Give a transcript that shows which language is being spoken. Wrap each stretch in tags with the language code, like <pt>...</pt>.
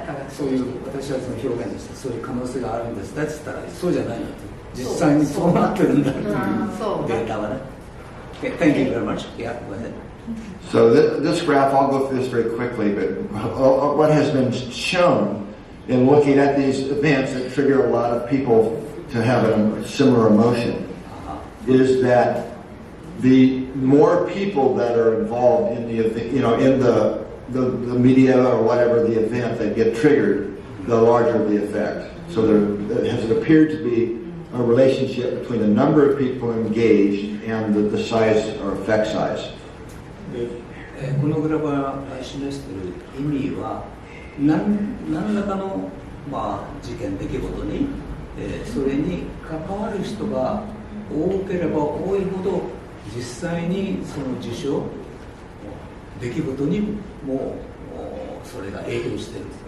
<ja>そういう私はその表現としてそういう可能性があるんですだって言ったらそうじゃないよと実際にそうなってるんだっていうデータはね。</ja> <en>Okay, thank you very much. Yeah, go ahead. So this graph, I'll go through this very quickly, but what has been shown in looking at these events that trigger a lot of people to have a similar emotion is that the more people that are involved in the event, in the media or whatever the event that get triggered, the larger the effect. So there has appeared to be a relationship between the number of people engaged and the size or effect size.</en> <ja>このグラフが示している意味は何らかの、事件出来事に、それに関わる人が多ければ多いほど実際にその事象出来事にもそれが影響している。</ja>